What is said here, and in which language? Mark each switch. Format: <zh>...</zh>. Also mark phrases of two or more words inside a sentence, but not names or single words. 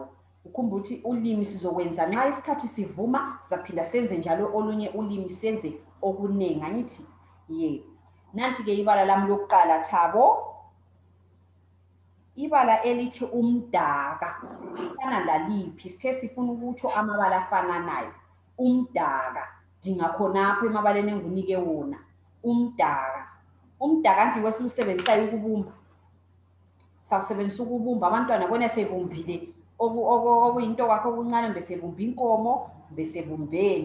<nd>Ukhumbula ukuthi ulimi sizokwenza nxa isikhathi sivuma sizaphinda senze njalo olunye ulimi senze okuningi. Angithi nanti ke ibala lami lokuqala Thabo. Ibala elithi umdaka. Lifana laliphi? Sithe sifuna ukutsho amabala afananayo. Umdaka. Dinga khonapho emabaleni engunike wona. Umdaka. Umdaka kanti wesilusebenzisayo ukubumba. Sawusebenzisa ukubumba abantwana bona sebumbile okuyinto kwakho okuncane besebumba inkomo besebumbeni.</nd>